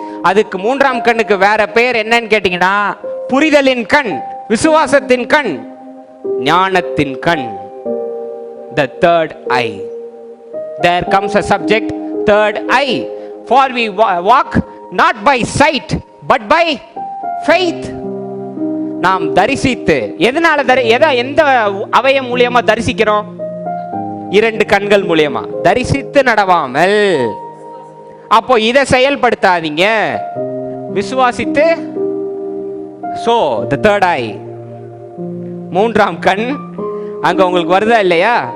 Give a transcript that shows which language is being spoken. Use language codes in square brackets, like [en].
[ta] அதுக்கு 3ஆம் கண்ணுக்கு வேற பேர் என்னன்னு கேட்டீங்கன்னா புரிதலின் கண், விசுவாசத்தின் கண், ஞானத்தின் கண். [en] the third eye. There comes a subject, third eye. For we walk not by sight but by faith. [ta] நாம் தரிசித்து, எதனால எந்த அவயம் மூலியமா தரிசிக்கிறோம்? 2 கண்கள் மூலியமா. தரிசித்து நடவாமல், அப்போ இதை செயல்படுத்தாதீங்க, விசுவாசித்து [en] so the third eye, [ta] மூன்றாம் கண் அங்க உங்களுக்கு வருதா இல்லையா?